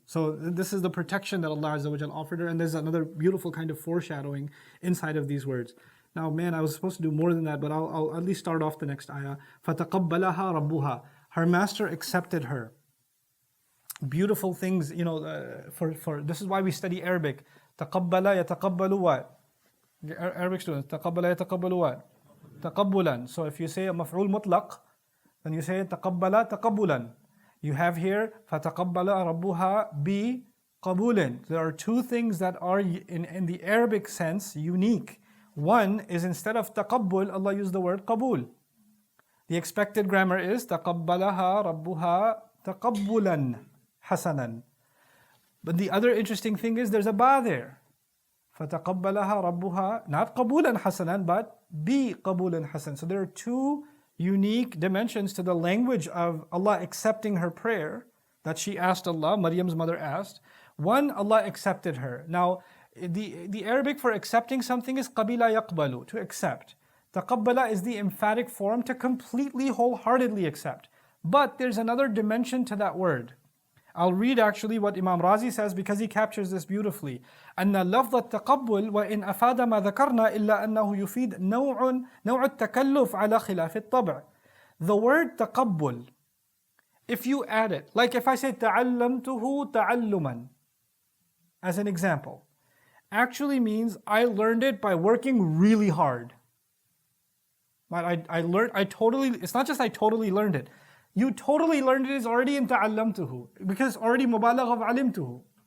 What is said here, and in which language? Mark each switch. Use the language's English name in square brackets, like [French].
[English] So this is the protection that Allah Azza wa Jal offered her, and there's another beautiful kind of foreshadowing inside of these words. Now, man, I was supposed to do more than that, but I'll at least start off the next ayah. [Arabic] فَتَقَبَّلَهَا رَبُّهَا. [English] Her master accepted her. Beautiful things, for this is why we study Arabic. [Arabic] تَقَبَّلَ يَتَقَبَّلُ [English] what? Arabic students, [Arabic] تقبل يتقبل [English] what? [Arabic] تقبلا. [English] So if you say a maf'ul mutlaq, then you say [Arabic] تقبل تقبلا. [English] You have here [Arabic] فتقبل ربها بقبول. [English] There are two things that are in the Arabic sense unique. One is instead of تقبل, Allah used the word قبول. The expected grammar is [Arabic] تقبلها ربها تقبلا حسنا. [English] But the other interesting thing is there's a ba there. [Arabic] فَتَقَبَّلَهَا رَبُّهَا not قَبُولًا حَسَنًا but بِقَبُولًا حَسَنًا. [English] So there are two unique dimensions to the language of Allah accepting her prayer that she asked Allah, Maryam's mother asked. One, Allah accepted her. Now, the Arabic for accepting something is [Arabic] قَبِلَ يَقْبَلُ, [English] to accept. تَقَبَّلَ is the emphatic form to completely, wholeheartedly accept. But there's another dimension to that word. I'll read actually what Imam Razi says because he captures this beautifully. [Arabic] أن لفظ التقبل وإن أفاد ما ذكرنا إلا أنه يفيد نوع التكلف على خلاف الطبع. [English] The word تقبل, if you add it, like if I say [Arabic] تعلمته تعلما, [English] as an example, actually means I learned it by working really hard. It's not just I totally learned it. You totally learned it is already in ta'allamtuhu, because already mubalagh of alimtuhu.